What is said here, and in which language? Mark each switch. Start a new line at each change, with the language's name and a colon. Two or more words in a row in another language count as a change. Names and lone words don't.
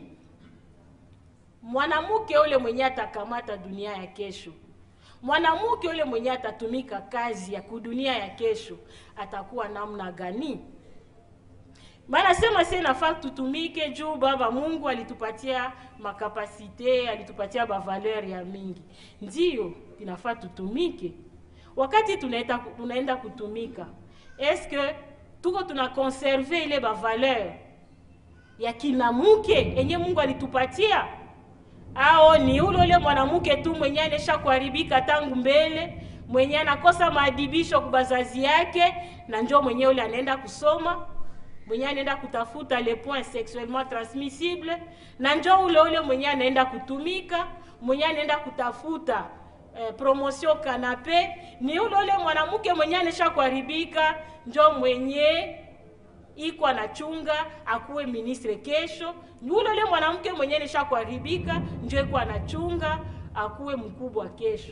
Swahili: Mwanamuke ule mwenye atakamata dunia ya kesho, mwanamuke ule mwenye atatumika kazi ya kudunia ya kesho, atakuwa namna gani? Bana sema sasa nafaa tutumike juu baba Mungu alitupatia makapasite, alitupatia ba valeur ya mingi. Ndio inafaa tutumike. Wakati tunaenda kutumika,
French: est-ce que
Swahili: tuko tunakonserver ile ba valeur ya kinamuke enye Mungu alitupatia? Ao ni ule mwanamuke tu mwenye anesha kuharibika tangu mbele, mwenye anakosa maadibisho kubazazi yake, na njoo mwenye ule anaenda kusoma, mwenye anaenda kutafuta
French: les points sexuellement transmissibles,
Swahili: na njoo ule mwenye anaenda kutumika, mwenye anaenda kutafuta
French: promotion canapé,
Swahili: ni ule mwanamuke mwenye anesha kuharibika, njoo mwenye iko anachunga akuwe ministre kesho. Ule mwanamke mwenye anesha kuharibika njoo iko anachunga akuwe mkubwa kesho.